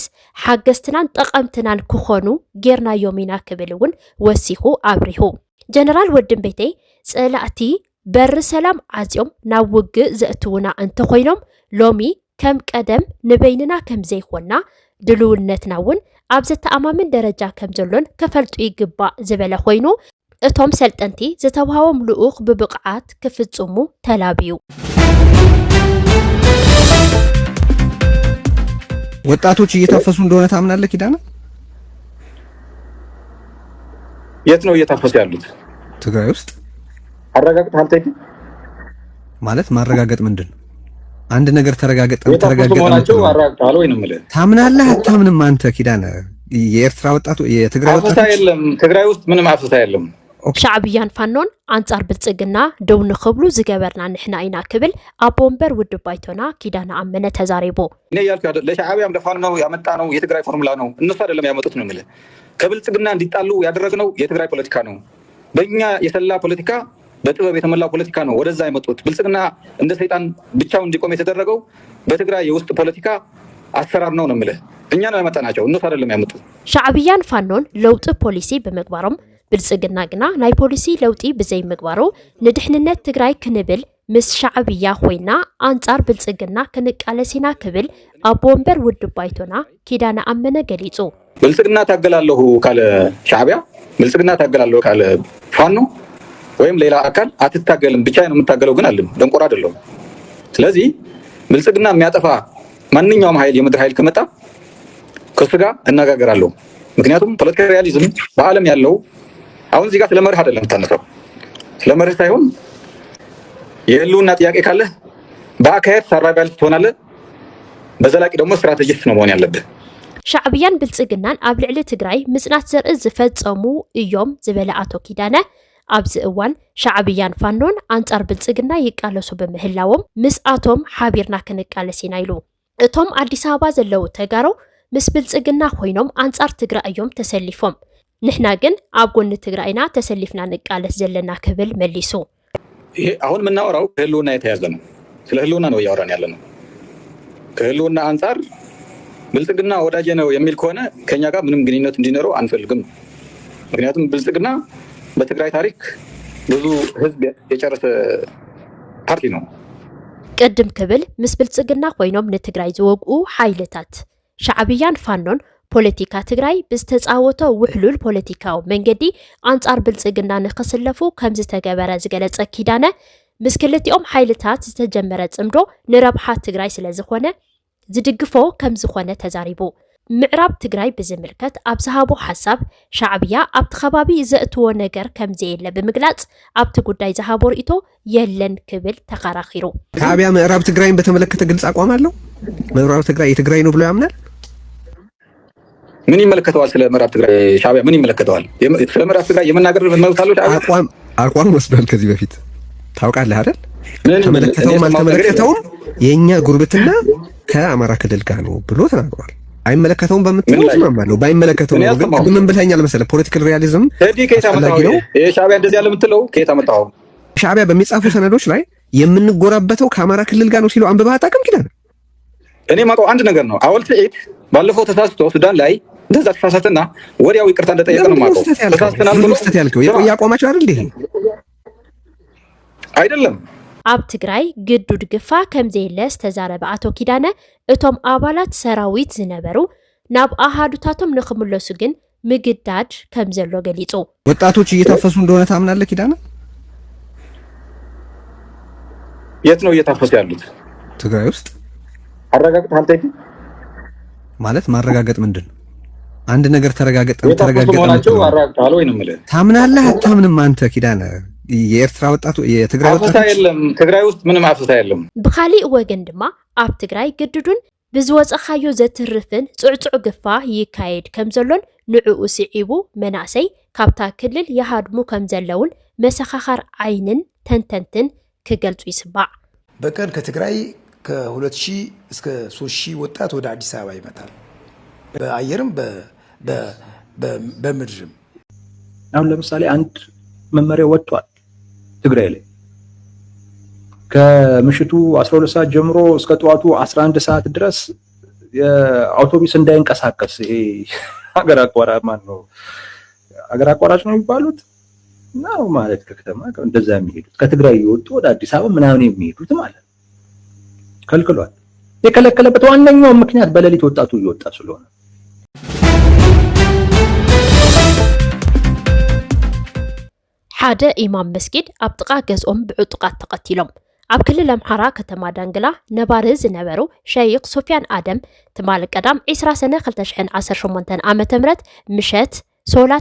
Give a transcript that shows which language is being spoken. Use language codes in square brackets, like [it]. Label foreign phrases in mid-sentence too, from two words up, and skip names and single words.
[ti] ሓገዝትናን ጠቐምትናን ክኾኑ ጌርናዮም ኢና ክብል እውን ወሲኹ ኣብሪሁ ጀነራል ወድንበይተይ ጸላእቲ በሪ ሰላም ዓዝዮም ናብ ውግእ ዘእትውና እንተኾይኖም ሎሚ ከም ቀደም ንበይንና ከም ዘይኮንና ድልውነትና እውን ኣብ ዘተኣማምን ደረጃ ከም ዘሎን ከፈልጡ ይግባእ ዝበለ ኮይኑ እቶም ሰልጠንቲ ዝተዋሃቦም ልኡኽ ብብቕዓት ክፍጽሙ ተላብዩ [am] ወጣቶች እየታፈሱ እንደሆነ ታምናለህ ኪዳነ? የት ነው እየታፈሱ ያሉት? ትግራይ ውስጥ። አረጋግጥ አልተይ ማለት ማረጋገጥ ምንድን ነው? አንድ ነገር ተረጋገጠ ነው አረጋግጣለ ወይ ነው ማለት ታምናለህ አታምንም አንተ ኪዳነ? የኤርትራ ወጣቱ የትግራይ ወጣቱ የለም ትግራይ ውስጥ ምንም አፍሰታ የለም [ti] ሻዕብያን ፋኖን አንጻር ብልጽግና ደው ንኽብሉ ዝገበርና ንሕና ኢና ክብል ኣቦምበር ውድብ ባይቶና ኪዳነ አመነ ተዛሪቦ [am] እኔ ያልኩ ለሻዕብያም ለፋኖ ያመጣ ነው የትግራይ ፎርሙላ ነው እነሱ አይደለም ያመጡት ነው ማለት ከብልጽግና እንዲጣሉ ያደረግነው የትግራይ ፖለቲካ ነው በእኛ የሰላ ፖለቲካ በጥበብ የተመላው ፖለቲካ ነው ወደዛ ያመጡት ብልጽግና እንደ ሰይጣን ብቻው እንዲቆም የተደረገው በትግራይ የውስጥ ፖለቲካ አሰራር ነው ማለት እኛ ነው ያመጣናቸው እነሱ አይደለም ያመጡት [ti] ሻዕብያን ፋኖን ለውጥ ፖሊሲ በመግባሮም ብልጽግና ግና ናይ ፖሊሲ ለውጢ ብዘይ ምግባሩ ንድሕንነት ትግራይ ክንብል ምስ ሻዕብያ ኮይና አንጻር ብልጽግና ክንቃለሲና ክብል ኣቦምበር ውድብ ባይቶና ኪዳነ አመነ ገሊጹ [am] ብልጽግና ታገላለሁ ካለ ሻዕብያ ብልጽግና ታገላለሁ ካለ ፋኖ ወይም ሌላ አካል አትታገልም ብቻ ነው የምታገለው ግን አለም ደንቆራ አይደለም ስለዚህ ብልጽግና የሚያጠፋ ማንኛውም ኃይል የምድር ኃይል ከመጣ ከሱ ጋር እናጋገራለሁ ምክንያቱም [en] political realism [am] በአለም ያለው አሁን እዚህ ጋር ስለመርህ አይደለም ተነሳው ስለመርህ ሳይሆን የህልውና ጥያቄ ካለ በአካሄድ ሰርቫይቫል ትሆናለህ በዘላቂ ደግሞ ስትራቴጂስት ነው መሆን ያለብህ [ti] ሻዕብያን ብልጽግናን ኣብ ልዕሊ ትግራይ ምጽናት ዘርኢ ዝፈጸሙ እዮም ዝበለ ኣቶ ኪዳነ ኣብዚ እዋን ሻዕብያን ፋኖን አንጻር ብልጽግና ይቃለሱ በምህላዎም ምስ ኣቶም ሓቢርና ክንቃለስ ኢና ኢሉ እቶም አዲስ አበባ ዘለው ተጋሩ ምስ ብልጽግና ኮይኖም አንጻር ትግራይ እዮም ተሰሊፎም ንሕና ግን ኣብ ጎኒ ትግራይና ተሰሊፍና ንቃለስ ዘለና ክብል መሊሱ [am] ይሄ አሁን ምናወራው ከህልውና የተያዘ ነው ስለ ህልውና ነው ያወራን ያለ ነው ከህልውና አንጻር ብልጽግና ወዳጄ ነው የሚል ከሆነ ከኛ ጋር ምንም ግንኙነት እንዲኖረው አንፈልግም ምክንያቱም ብልጽግና በትግራይ ታሪክ ብዙ ህዝብ የጨረሰ ፓርቲ ነው [ti] ቅድም ክብል ምስ ብልጽግና ኮይኖም ንትግራይ ዝወግኡ ሓይልታት ሻዕብያን ፋኖን ፖለቲካ ትግራይ ብዝተጻወተ ውሕሉል ፖለቲካዊ መንገዲ አንጻር ብልጽግና ንኽስለፉ ከም ዝተገበረ ዝገለጸ ኪዳነ ምስ ክልቲኦም ሓይልታት ዝተጀመረ ጽምዶ ንረብሓ ትግራይ ስለ ዝኾነ ዝድግፎ ከም ዝኾነ ተዛሪቡ ምዕራብ ትግራይ ብዝምልከት ኣብ ዝሃቦ ሓሳብ ሻዕብያ ኣብቲ ከባቢ ዘእትዎ ነገር ከም ዘየለ ብምግላጽ ኣብቲ ጉዳይ ዝሃቦ ርእቶ የለን ክብል ተኸራኺሩ [am] ሻዕብያ ምዕራብ ትግራይን በተመለከተ ግልጽ አቋም አለው ምዕራብ ትግራይ የትግራይ ነው ብሎ ያምናል ምን ይመለከተዋል ስለ ምዕራብ ትግራይ ሻዕብያ ምን ይመለከተዋል ስለ ምዕራብ ትግራይ የመናገር መብት አለው ሻዕብያ አቋም ወስዷል ከዚህ በፊት ታውቃለህ አይደል ተመለከተውም አልተመለከተውም የኛ ጉርብትና ከአማራ ክልል ጋር ነው ብሎ ተናግሯል አይመለከተውም በመጥተው ስማማለሁ ባይመለከተው ነው ግን ምን ብለኛል መሰለ [en] political realism [am] ሄዲ ከታመጣው የሻዕብያ እንደዚህ ያለ ምትለው ከታመጣው ሻዕብያ በሚጻፉ ሰነዶች ላይ የምንጎራበተው ከአማራ ክልል ጋር ነው ሲሉ አንብባ አጣቀም ኪዳነ እኔ ማቀው አንድ ነገር ነው አወል ሰዒድ ባለፈው ተሳስቶ ሱዳን ላይ እንደዛ ተሳሳተና ወዲያው ይቅርታ እንደጠየቀ ነው ማቀው ተሳስተናል ብሎ ያልከው የቆያ አቋማቸው አይደል ይሄ አይደለም [ti] ኣብ ትግራይ ግዱድ ግፋ ከም ዘየለስ ተዛረበ ኣቶ ኪዳነ እቶም ኣባላት ሰራዊት ዝነበሩ ናብ ኣሃዱታቶም ንኽምለሱ ግን ምግዳድ ከም ዘሎ ገሊጹ [am] ወጣቶች እየታፈሱ እንደሆነ ታምናለህ ኪዳነ? የት ነው እየታፈሱ ያሉት? ትግራይ ውስጥ አረጋግጥ አንተ ማለት ማረጋገጥ ምንድነው? አንድ ነገር ተረጋገጠ መሆናቸው አረጋግጣለሁ ወይ ነው ማለት ታምናለህ አታምንም አንተ ኪዳነ? የኤርትራ ወጣቱ የትግራይ ወጣቱ የለም ትግራይ ውስጥ ምንም አፍታ የለም። [ti] ብኻሊ ወገን ድማ ኣብ ትግራይ ግድዱን ብዝወፀኻዮ ዘትርፍን ጽዕጽዕ ግፋ ይካየድ ከም ዘሎን ንዕኡ ስዒቡ መናእሰይ ካብታ ክልል ይሃድሙ ከም ዘለውን መሰኻኻር ዓይንን ተንተንትን ክገልጹ ይስባዕ። [am] በቀን ከትግራይ ከ2000 እስከ 3000 ወጣት ወደ አዲስ አበባ ይመጣል። በአየርም በምድርም። አሁን ለምሳሌ አንድ መመሪያ ወጥቷል ትግራይ ላይ ከምሽቱ 12 ሰዓት ጀምሮ እስከ ጠዋቱ 11 ሰዓት ድረስ የአውቶቡስ እንዳይንቀሳቀስ ይሄ ሀገር አቋራጭ ነው የሚባሉት ነው ማለት ከከተማ እንደዛ የሚሄዱት ከትግራይ ይወጡ ወደ አዲስ አበባ ምናምን የሚሄዱት ማለት ከልክሏል። የከለከለበት ዋነኛው ምክንያት በሌሊት ወጣቱ እየወጣ ስለሆነ [ti] ሓደ ኢማም መስጊድ ኣብ ጥቃ ገዝኦም ብዕጡቃት ተቀቲሎም ኣብ ክልል ኣምሓራ ከተማ ዳንግላ ነባሪ ዝነበሩ ሸይኽ ሶፊያን ኣደም ትማል ቀዳም 20 ሰነ 2018 ዓመተ ምህረት ምሸት ሶላት